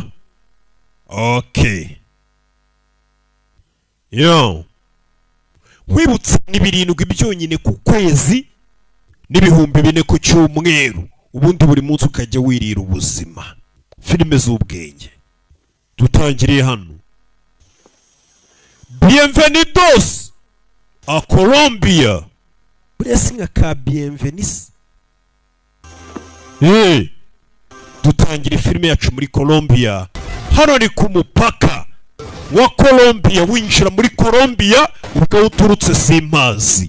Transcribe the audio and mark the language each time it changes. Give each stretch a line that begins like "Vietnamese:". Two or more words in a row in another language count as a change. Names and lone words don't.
Kinyarwanda: Okay, wibutse ni 7 byonyine ku kwezi n'ibihumbi 4 ku cyumweru, ubundi buri munsi ukajya wirira ubuzima filime z'ubwenge. Tutangiriye hano.
Spanish: Bienvenidos a Colombia. Blessing ka bienvenis.
Kinyarwanda: Dutangira filime yacu muri Colombia. Hano ni ku mupaka wa Colombia, winjira muri Colombia ubwo uturutse Simazi.